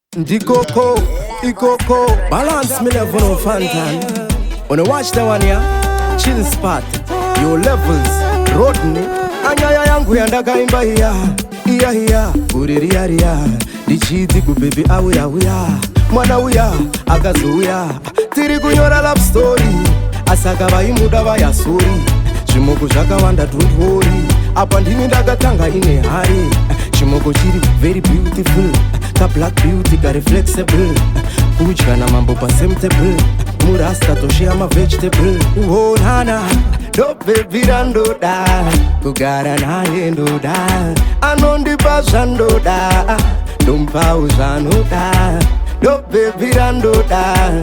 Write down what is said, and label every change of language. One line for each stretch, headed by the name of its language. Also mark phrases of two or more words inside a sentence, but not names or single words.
Shona: Ndikoko, ikoko,
English: balance me level of Fantan. Wanna watch that one, yeah? Chill spot, your levels, Rodney.
Shona: Anyaya yangu yandakaimba iya, iya, iya, uri riya, riya. Ndichiti kubaby auya, uya. Mwana uya, akazouya. Tiri kunyora
English: love story.
Shona: Asaka vaimuda vayasori. Zvimoko zvakawanda,
English: don't worry.
Shona: Apa ndini ndakatanga ine hari. Chimoko chiri
English: very beautiful. Ka black beauty,
Shona: ka reflexible. Kudya namambo pa
English: same table.
Shona: Murasta toshea ma vegetable. Oh, nana, ndo baby randoda. Kugara naye ndoda. Anondipa zvandoda. Ndompawo zvanoda. Ndo baby randoda.